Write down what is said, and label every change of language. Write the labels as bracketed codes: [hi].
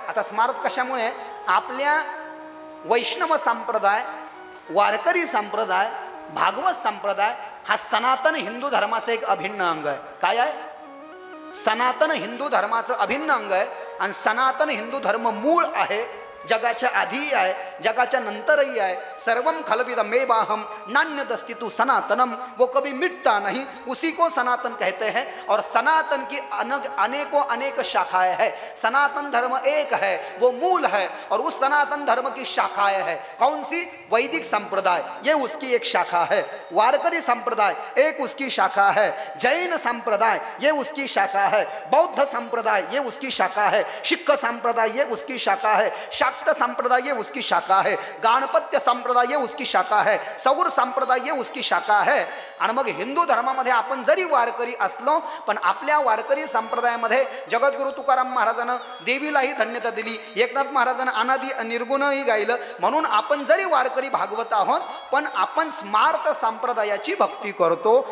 [mr] आता स्मार्त कशामुळे? आपल्या वैष्णव संप्रदाय, वारकरी संप्रदाय, भागवत संप्रदाय हा सनातन हिंदू धर्माचं एक अभिन्न अंग आहे. काय आहे? सनातन हिंदू धर्माचं अभिन्न अंग आहे. आणि सनातन हिंदू धर्म मूळ आहे, जगाच्या आधीही आहे, जगाच्या नंतरही आहे. [sa] सर्वम खलविदमेवाहम नान्यदस्ति तु सनातनम, [hi] वो कभी मिटता नहीं, उसी को सनातन कहते हैं. और सनातन की अनेकों अनेक शाखाएं हैं. सनातन धर्म एक है, वो मूल है, और उस सनातन धर्म की शाखाएं हैं. कौन सी? वैदिक संप्रदाय, ये उसकी एक शाखा है. वारकरी संप्रदाय एक उसकी शाखा है. जैन संप्रदाय ये उसकी शाखा है. बौद्ध संप्रदाय ये उसकी शाखा है. सिख संप्रदाय ये उसकी शाखा है. शाक्त संप्रदाय ये उसकी शाखा है. गणपत्य संप्रदाय ये उसकी शाखा है. सौर संप्रदाय ये उसकी शाखा है. [mr] आणि मग हिंदू धर्मामध्ये आपण जरी वारकरी असलो, पण आपल्या वारकरी संप्रदायामध्ये जगद्गुरु तुकाराम महाराजांना देवीलाही धन्यता दिली, एकनाथ महाराजांना अनादी निर्गुणही गायलं. म्हणून आपण जरी वारकरी भागवत आहोत, पण आपण स्मार्त संप्रदायाची भक्ती करतो.